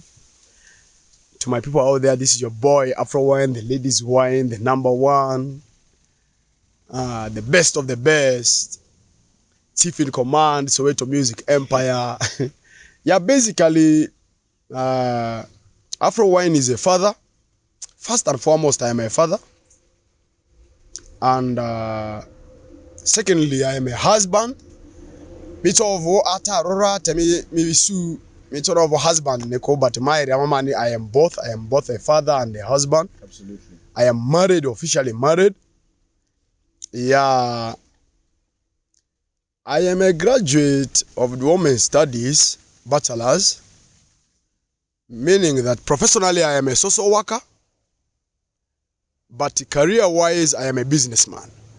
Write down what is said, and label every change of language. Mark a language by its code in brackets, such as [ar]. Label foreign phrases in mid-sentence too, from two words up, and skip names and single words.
[en] To my people out there, this is your boy, Afro Wine, the ladies' wine, the number one, the best of the best, chief in command, Soweto Music Empire. Yeah, basically, Afro Wine is a father. First and foremost, I am a father. And secondly, I am a husband. Mitovo ata rora temi misu mitoro husband neko, but my mama I am both. I am both a father and a husband. Absolutely. I am married, officially married. Yeah. I am a graduate of the Women's Studies, bachelor's, meaning that professionally I am a social worker, but career-wise I am a businessman.